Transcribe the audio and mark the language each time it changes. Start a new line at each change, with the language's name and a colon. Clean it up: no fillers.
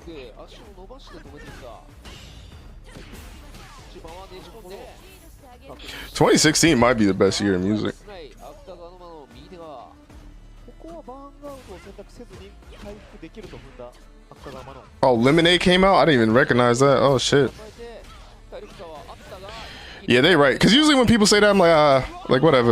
Japanese: で足を伸ばして止めてきた。一番はねじ込んで。
English: 2016 might be the best year in music.
Japanese: 芥川の間の右手がここはバーンアウトを選択せずに回復できると踏んだ芥川マノン
English: Oh, Lemonade came out? I didn't even recognize that. Oh, shit.
Japanese: 加えて体力差はあったが
English: Yeah, they right. Because usually when people say that, I'm like whatever.